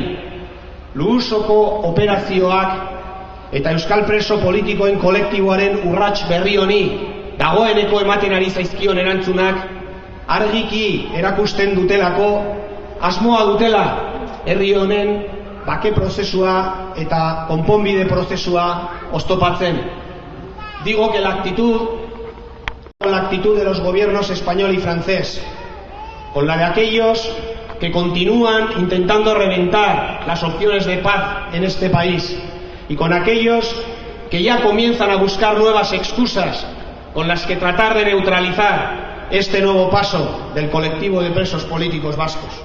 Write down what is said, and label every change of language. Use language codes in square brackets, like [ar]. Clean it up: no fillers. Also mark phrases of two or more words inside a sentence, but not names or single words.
[eu] Luhusoko operazioak eta euskal preso politikoen kolektiboaren urrats berri honi dagoeneko ematen ari zaizkion erantzunak argiki erakusten dutelako asmoa dutela herri honen bake prozesua eta konponbide prozesua oztopatzen. [es] Digo que la actitud de los gobiernos español y francés, con la de aquellos que continúan intentando reventar las opciones de paz en este país, y con aquellos que ya comienzan a buscar nuevas excusas con las que tratar de neutralizar este nuevo paso del colectivo de presos políticos vascos.